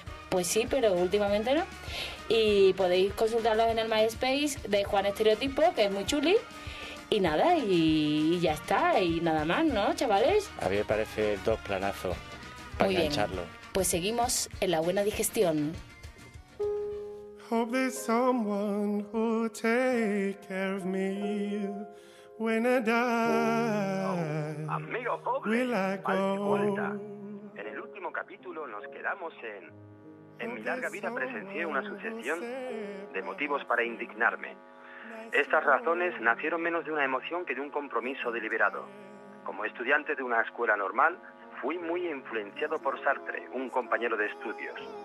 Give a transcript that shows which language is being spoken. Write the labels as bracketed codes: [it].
[es] Pues sí, pero últimamente no. Y podéis consultarlos en el MySpace de Juan Estereotipo, que es muy chuli. Y nada, y ya está, y nada más, ¿no, chavales? A mí me parece dos planazos para engancharlo. Pues seguimos en la buena digestión. [en] Hope there's someone who'll take care of me when I die. [es] Amigo pobre, [en] will I go? [es] En el último capítulo nos quedamos en... En mi larga vida presencié una sucesión de motivos para indignarme. Estas razones nacieron menos de una emoción que de un compromiso deliberado. Como estudiante de una escuela normal, fui muy influenciado por Sartre, un compañero de estudios.